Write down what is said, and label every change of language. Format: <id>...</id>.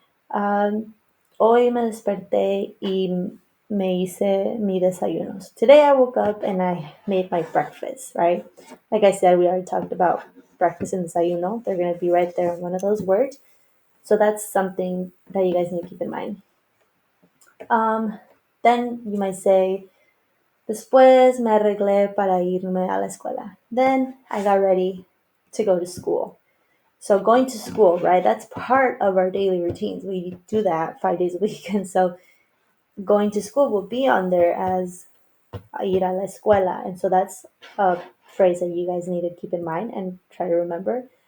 <es>Um, Hoy me desperté y me hice mi desayunos.</es> <en>Today I woke up and I made my breakfast, right? Like I said, we already talked about breakfast and desayuno. They're going to be right there in one of those words. So that's something that you guys need to keep in mind.</en> <es>Um,</es> <en>then you might say,</en> <es>después me arreglé para irme a la escuela.</es> <en>Then I got ready to go to school. So going to school, right? That's part of our daily routines. We do that 5 days a week. And so going to school will be on there as</en> <es>ir a la escuela.</es> <en>And so that's a phrase that you guys need to keep in mind and try to remember.</en>